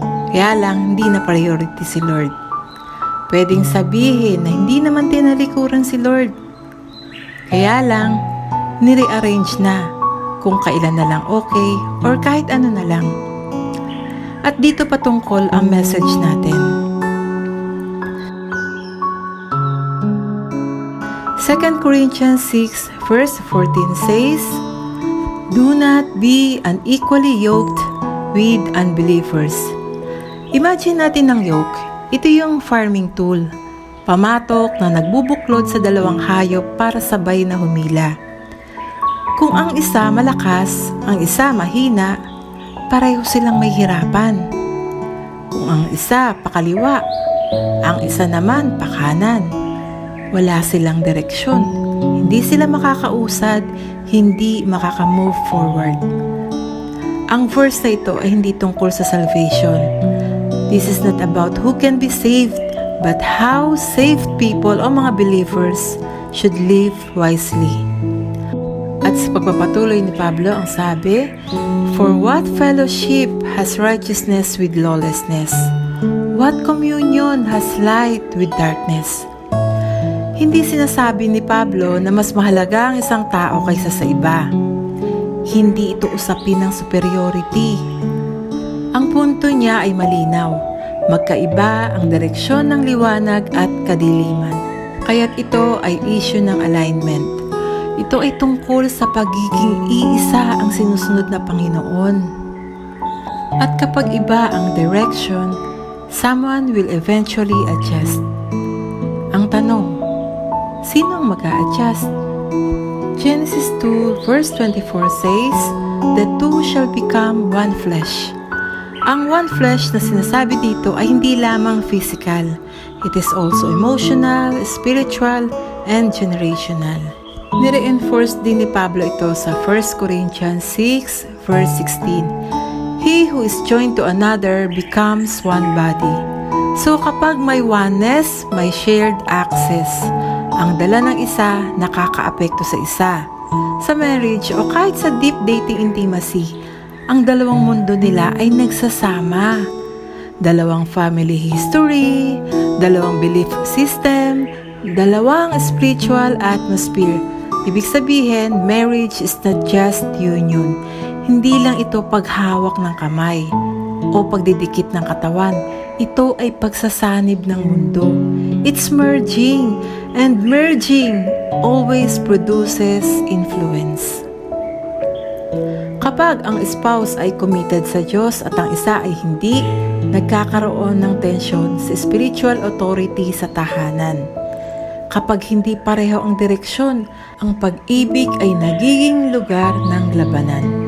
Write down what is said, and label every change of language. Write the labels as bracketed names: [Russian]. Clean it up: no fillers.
[Filipino] Kaya lang, hindi na priority si Lord. Pwedeng sabihin na hindi naman tinalikuran si Lord. Kaya lang, nire-arrange na kung kailan na lang okay or kahit ano na lang. At dito patungkol ang message natin. [English] 2 Corinthians 6 verse 14 says, "Do not be unequally yoked with unbelievers." [Filipino] Imagine natin ang yoke. Ito yung farming tool. Pamatok na nagbubuklod sa dalawang hayop para sabay na humila. Kung ang isa malakas, ang isa mahina, pareho silang may hirapan. Kung ang isa pakaliwa, ang isa naman pakanan. Wala silang direksyon. Hindi sila makakausad, hindi makaka-move forward. Ang verse na ito ay hindi tungkol sa salvation. [English] This is not about who can be saved, but how saved people [Filipino] o mga believers [English] should live wisely. [Filipino] At sa pagpapatuloy ni Pablo, ang sabi, [English] "For what fellowship has righteousness with lawlessness? What communion has light with darkness?" [Filipino] Hindi sinasabi ni Pablo na mas mahalaga ang isang tao kaysa sa iba. Hindi ito usapin ng superiority. Ang punto niya ay malinaw. Magkaiba ang direksyon ng liwanag at kadiliman. Kaya't ito ay issue ng alignment. Ito ay tungkol sa pagiging iisa ang sinusunod na Panginoon. At kapag iba ang [English] direction, someone will eventually adjust. [Filipino] Ang tanong, sino ang mag-a-adjust? [English] Genesis 2 verse 24 says, "The two shall become one flesh." [Filipino] Ang one flesh na sinasabi dito ay hindi lamang physical. [English] It is also emotional, spiritual, and generational. [Filipino] Nire-enforce din ni Pablo ito sa 1 Corinthians 6 verse 16. [English] "He who is joined to another becomes one body." [Filipino] So kapag may oneness, may shared access. Ang dala ng isa nakakaapekto sa isa. Sa marriage o kahit sa deep dating intimacy, ang dalawang mundo nila ay nagsasama. Dalawang family history, dalawang belief system, dalawang spiritual atmosphere. Ibig sabihin, [English] marriage is not just union. [Filipino] Hindi lang ito paghawak ng kamay o pagdidikit ng katawan. Ito ay pagsasanib ng mundo. [English] It's merging, and merging always produces influence. [Filipino] Kapag ang spouse ay committed sa Diyos at ang isa ay hindi, nagkakaroon ng tensyon sa spiritual authority sa tahanan. Kapag hindi pareho ang direksyon, ang pag-ibig ay nagiging lugar ng labanan.